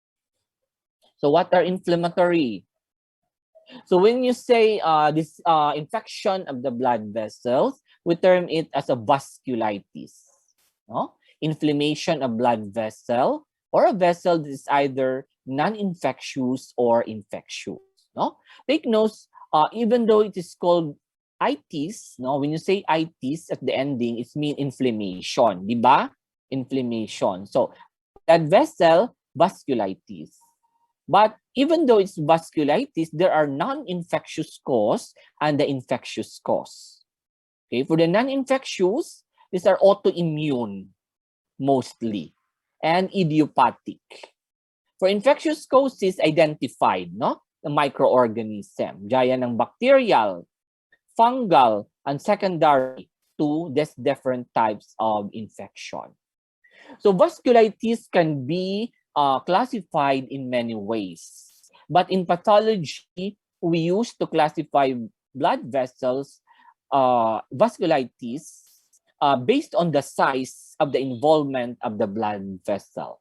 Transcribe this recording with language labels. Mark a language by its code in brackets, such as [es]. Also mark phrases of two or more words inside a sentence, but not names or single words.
[en] So what are inflammatory? So when you say this infection of the blood vessels, we term it as a vasculitis. No? Inflammation of blood vessel or a vessel that is either non-infectious or infectious. No? Take notes, even though it is called itis, no, when you say itis at the ending, it means inflammation, [tl] di ba? [en] Inflammation. So, blood vessel, vasculitis. But even though it's vasculitis, there are non-infectious cause and the infectious cause. Okay, for the non-infectious, these are autoimmune mostly and idiopathic. For infectious causes identified, no? The microorganism, [tl] gaya ng [en] bacterial, fungal, and secondary to these different types of infection. So vasculitis can be classified in many ways. But in pathology, we used to classify blood vessels, vasculitis, based on the size of the involvement of the blood vessel.